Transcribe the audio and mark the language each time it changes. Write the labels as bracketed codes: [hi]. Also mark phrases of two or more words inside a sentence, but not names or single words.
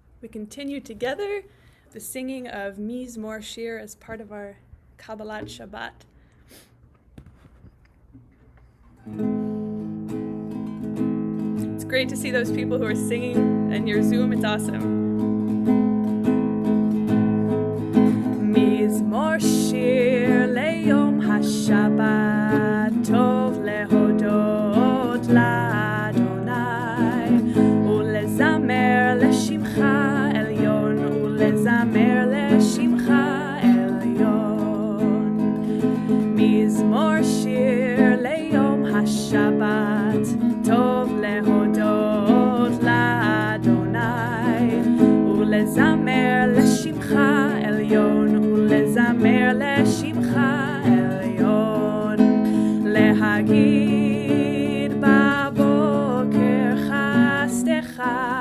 [en] continue together the singing of Mizmor Shir as part of our Kabbalat Shabbat. It's great to see those people who are singing in your Zoom. It's awesome. [he] מזמור שיר ליום השבת טוב להודות לה' ולזמר לשמך עליון ולזמר לשמך עליון. מזמור שיר ליום השבת טוב להודות לה' ולזמר לשמך עליון ולזמר לשמך עליון. להגיד בבוקר חסדך